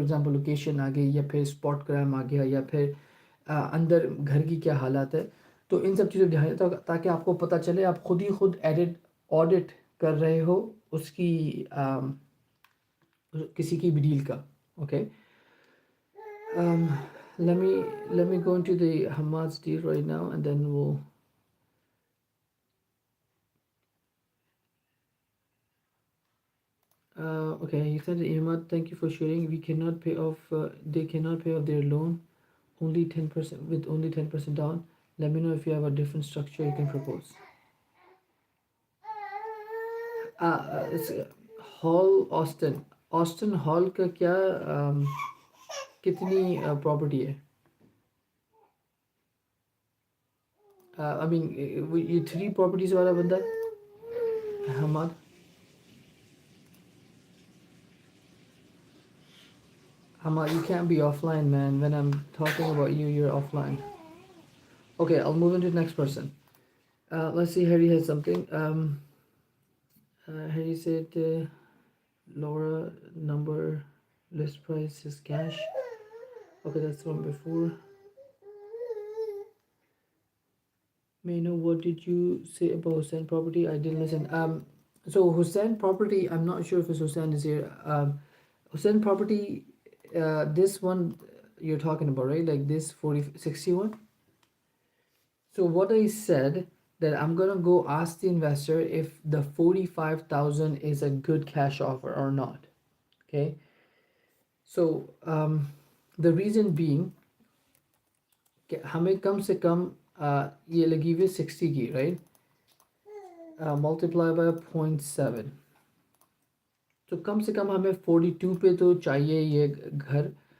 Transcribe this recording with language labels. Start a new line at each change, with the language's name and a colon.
English: for example
Hindi: location आ गई, या फिर स्पॉट क्राइम आ गया, या फिर अंदर घर की क्या हालात है. तो इन सब चीज़ों ध्यान ताकि आपको पता चले, आप खुद एडिट ऑडिट कर रहे हो उसकी किसी की भी डील का.
English: Okay. um, let me go into the Hamad's deal right now, and then we'll okay, he said, Ahmad, thank you for sharing. We cannot pay off, they cannot pay off their loan only 10% with only 10% down. Let me know if you have a different structure you can propose.
Hindi: It's Hall Austin Hall का क्या कितनी property है?
English: I mean,
Hindi: ये 3 properties वाला बंदा है Hammad.
English: Hamad, you can't be offline, man. When I'm talking about you, you're offline. Okay, I'll move into the next person. Let's see, Harry has something. Harry said Laura number list price is cash. Okay, that's one before. May I know what did you say about Hussein property? I didn't listen. So Hussein property, I'm not sure if it's Hussein is here. Hussein property, this one you're talking about, right? Like this 4061. So what I said that I'm gonna go ask the investor if the 45,000 is a good cash offer or not. Okay. So the reason being
Hindi: कि हमें कम से कम ये लगी हुई 60 की,
English: right? Multiply by 0.7.
Hindi: तो कम से कम हमें 42 पे तो चाहिए ये घर.